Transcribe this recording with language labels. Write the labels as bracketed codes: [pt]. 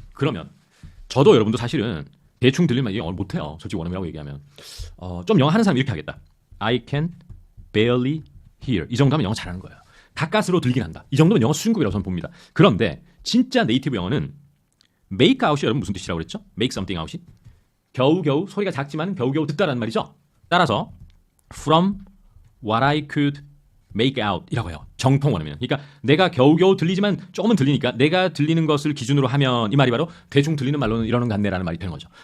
[ko] 그러면 저도 여러분도 사실은 대충 들리는 말 영어를 못해요. 솔직히 원어민이라고 얘기하면. 좀 영어 하는 사람 이렇게 하겠다. [en] I can barely hear. [ko] 이 정도 하면 영어 잘하는 거예요. 가까스로 들긴 한다. 이 정도면 영어 수준급이라고 저는 봅니다. 그런데 진짜 네이티브 영어는 make out이 여러분 무슨 뜻이라고 그랬죠? [en] make something out이? [ko] 겨우겨우 소리가 작지만 겨우겨우 듣다라는 말이죠. 따라서 [en] from what I could make out [ko] 이라고 해요. 정통 원어민은. 그러니까 내가 겨우겨우 들리지만 조금은 들리니까 내가 들리는 것을 기준으로 하면 이 말이 바로 대충 들리는 말로는 이러는 것 같네라는 말이 되는 거죠.